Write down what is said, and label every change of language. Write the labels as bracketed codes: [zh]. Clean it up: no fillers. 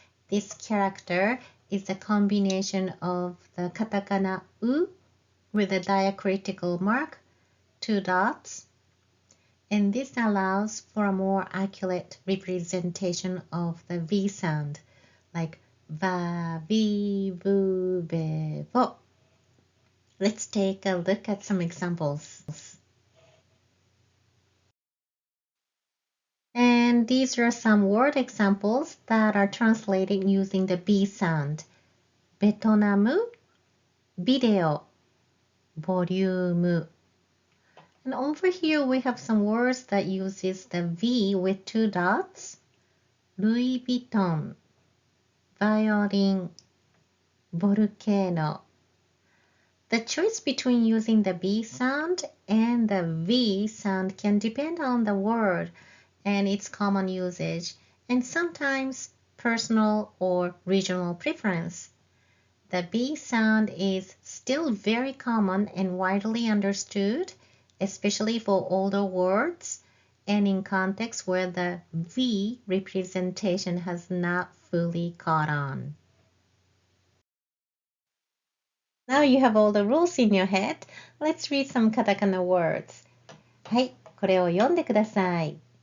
[en] This character is a combination of the katakana u with a diacritical mark, 2 dots, and this allows for a more accurate representation of the V sound, like va, vi, vu, be, vo. Let's take a look at some examples. And these are some word examples that are translated using the B sound. [ja] ベトナム、ビデオ、ボリューム. [en] And over here we have some words that uses the V with 2 dots. [ja] ルイ・ヴィトン、バイオリン、ボルケーノ. [en] The choice between using the B sound and the V sound can depend on the word and its common usage, and sometimes personal or regional preference. The B sound is still very common and widely understood, especially for older words and in contexts where the V representation has not fully caught on. Now you have all the rules in your head. Let's read some katakana words. [ja] はい、これを読んでください。